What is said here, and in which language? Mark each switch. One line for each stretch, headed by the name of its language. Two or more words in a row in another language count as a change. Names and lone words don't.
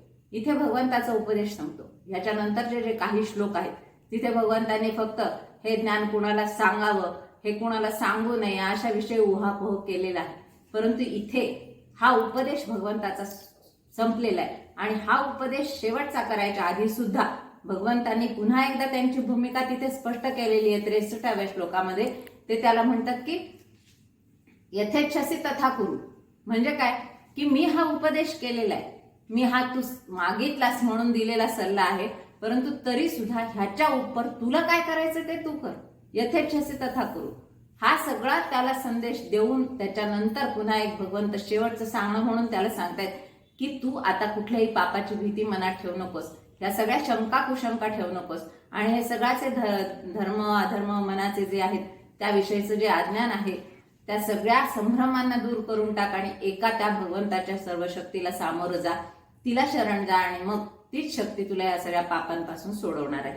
Marathi: इथे भगवंताचा उपदेश संपतो. याच्यानंतरचे जे काही श्लोक आहेत तिथे भगवंताने फक्त हे ज्ञान कुणाला सांगावं, हे कुणाला सांगू नये अशा विषयी उहापोह केलेला आहे. परंतु इथे हा उपदेश भगवंताचा संपलेला आहे आणि हा उपदेश शेवटचा करायच्या आधी सुद्धा भगवंतांनी पुन्हा एकदा त्यांची भूमिका तिथे स्पष्ट केलेली आहे 63व्या श्लोकामध्ये ते त्याला म्हणतात की
Sanskrit: यथेच्छसी तथा कुरु.
Marathi: म्हणजे काय की मी हा उपदेश केलेला आहे, मी हा तू मागितलास म्हणून दिलेला सल्ला आहे, परंतु तरी सुद्धा ह्याच्या उपर तुला काय करायचं ते तू कर,
Sanskrit: यथेच्छसी तथा कुरु.
Marathi: हा सगळा त्याला संदेश देऊन त्याच्यानंतर पुन्हा एक भगवंत शेवटचं सांगणं म्हणून त्याला सांगतायत की तू आता कुठल्याही पापाची भीती मनात ठेवू नकोस, या सगळ्या शंका कुशंका ठेवू नकोस, आणि हे सगळ्याचे धर्म अधर्म मनाचे जे आहेत त्याविषयीचं जे अज्ञान आहे त्या सगळ्या संभ्रमांना दूर करून टाक आणि एका त्या भगवंताच्या सर्व शक्तीला सामोरं जा, तिला शरण जा, आणि मग तीच शक्ती तुला या सगळ्या पापांपासून सोडवणार आहे.